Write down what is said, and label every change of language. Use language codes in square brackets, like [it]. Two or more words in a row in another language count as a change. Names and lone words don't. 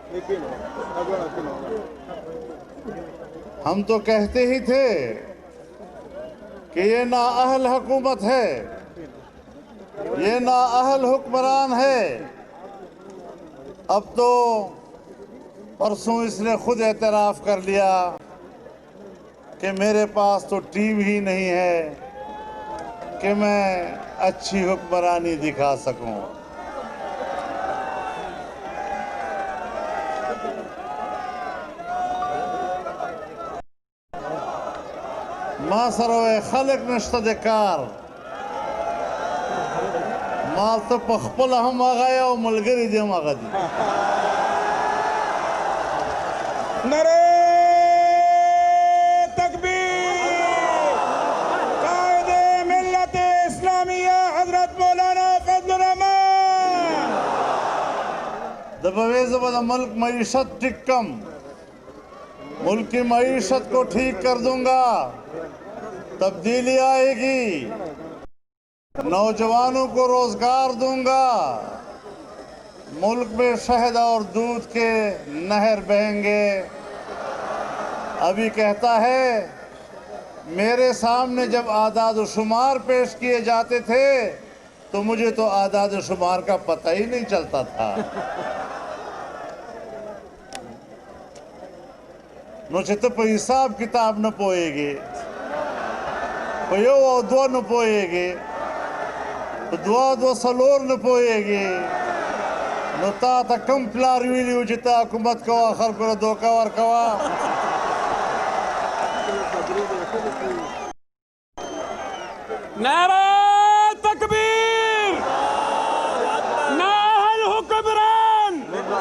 [ur] ہم تو کہتے ہی تھے کہ یہ نااہل حکومت ہے، یہ نااہل حکمران ہے. اب تو پرسوں اس نے خود اعتراف کر لیا کہ میرے پاس تو ٹیم ہی نہیں ہے کہ میں اچھی حکمرانی دکھا سکوں. [ps] ما سره خلق نشته د کار، ما ته په خپل هم هغه او ملګری دي هم هغه دي. [ur] نعرہ تکبیر! قائد ملت اسلامیہ حضرت مولانا فضل الرحمان. [ps] د بویزه به د ملک معیشت ٹھیک کم، [ur] ملک کی معیشت کو ٹھیک کر دوں گا، تبدیلی آئے گی، نوجوانوں کو روزگار دوں گا، ملک میں شہد اور دودھ کے نہر بہیں گے. ابھی کہتا ہے میرے سامنے جب اعداد و شمار پیش کیے جاتے تھے تو مجھے تو اعداد و شمار کا پتہ ہی نہیں چلتا تھا. [ps] نو چې ته په حساب کتاب نه پوهېږې، په یو او دوه نه پوهېږې، په دوه دوه څلور نه پوهېږې، نو تا ته کوم پلار ویلي و چې ته حکومت کوه، خلکو له دوکه ورکوه؟ [ur] نعرہ تکبیر! نااہل حکمران